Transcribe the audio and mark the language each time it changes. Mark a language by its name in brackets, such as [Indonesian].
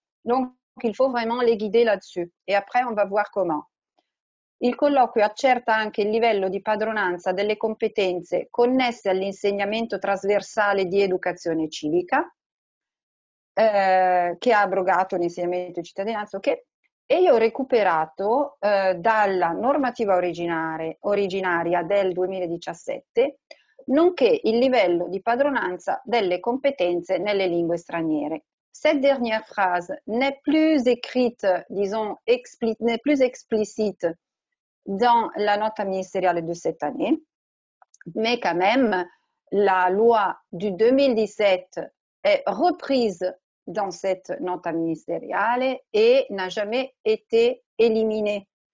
[French] Donc, il faut vraiment les guider là-dessus. Et après, on va voir comment. [Italian] Il colloquio accerta anche il livello di padronanza delle competenze connesse all'insegnamento trasversale di educazione civica, che ha abrogato l'insegnamento di cittadinanza, ok? E io ho recuperato dalla normativa originaria del 2017, nonché il livello di padronanza delle competenze nelle lingue straniere. [French] Cette dernière phrase n'est plus écrite, disons, n'est plus explicite dans la nota ministérielle de cette année, mais quand même, la loi du 2017 est reprise dans cette nota ministériale et n'a jamais été éliminés.